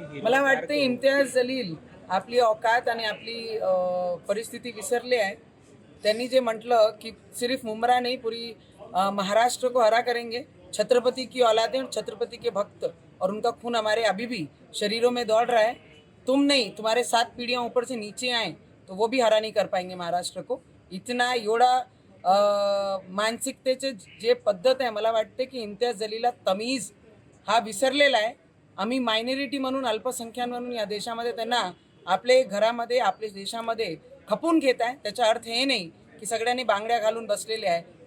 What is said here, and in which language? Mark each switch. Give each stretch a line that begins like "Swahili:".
Marathi: मला वाटते इम्तियाज जलील आपली औकात आणि आपली परिस्थिती विसरले आहे। त्यांनी जे म्हटलं की
Hindi: सिर्फ मुमरा नहीं पूरी महाराष्ट्र को हरा करेंगे, छत्रपति की औलादें और छत्रपति के भक्त और उनका खून हमारे अभी भी शरीरों में दौड़ रहा है। तुम नहीं, तुम्हारे 7 पीढ़ियां ऊपर से नीचे आए तो वो भी हरा नहीं कर पाएंगे महाराष्ट्र को।
Marathi: इतना एवढा मानसिकतेचे जे पद्धत आहे, मला वाटते की इम्तियाज जलीलला तमीज हा विसरलेला आहे। आम्ही मायनॉरिटी म्हणून, अल्पसंख्याक म्हणून या देशामध्ये त्यांना आपले घरामध्ये, आपल्या देशामध्ये खपून घेत आहे। त्याचा अर्थ हे नाही की सगळ्यांनी बांगड्या घालून बसलेले आहे।